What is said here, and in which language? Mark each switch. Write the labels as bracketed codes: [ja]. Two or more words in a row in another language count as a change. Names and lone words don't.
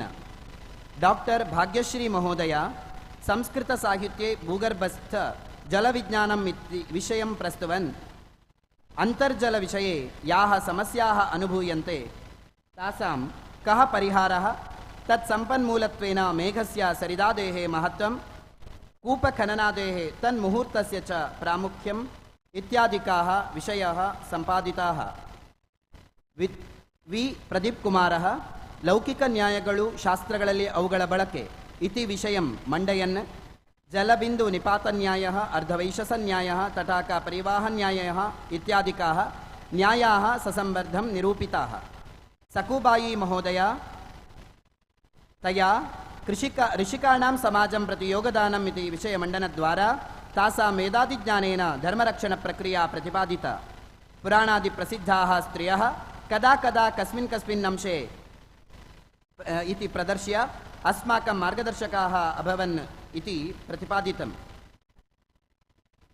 [sa] डॉक्टर भाग्यश्री महोदया संस्कृतसाहित्ये भूगर्भस्थ जलविज्ञानम् इति विषयं प्रस्तुवन् अन्तर्जलविषये याः समस्याः अनुभूयन्ते तासां कः परिहारः, तत्सम्पन्मूलत्वेन मेघस्य सरिदादेः महत्त्वं, कूपखननादेः तन्मुहूर्तस्य च प्रामुख्यम् इत्यादिकाः विषयाः सम्पादिताः। ವಿ ಪ್ರದೀಪ್ ಕುಮಾರः [kn] ಲೌಕಿಕ ನ್ಯಾಯಗಳು ಶಾಸ್ತ್ರಗಳಲ್ಲಿ ಅವುಗಳ ಬಳಕೆ [sa] ಇತಿ ವಿಷಯಂ ಮಂಡಯನ್ ಜಲಬಿಂದು ನಿಪಾತ ನ್ಯಾಯಃ ಅರ್ಧವೈಶಸ ನ್ಯಾಯಃ ತಟಾಕ ಪರಿವಾಹ ನ್ಯಾಯಃ ಇತ್ಯಾದಿಕಾः ನ್ಯಾಯಾः ಸಸಂಬದ್ಧಂ ನಿರೂಪಿತಾः। ಸಕುಬಾಯಿ ಮಹೋದಯ तया ऋषिकाणां समाजं प्रति योगदानम् इति विषयमण्डनद्वारा तासां वेदादिज्ञानेन धर्मरक्षणप्रक्रिया प्रतिपादिता। पुराणादिप्रसिद्धाः स्त्रियः कदा कदा कस्मिन् कस्मिन् अंशे इति प्रदर्श्य अस्माकं मार्गदर्शकाः अभवन् इति प्रतिपादितम्।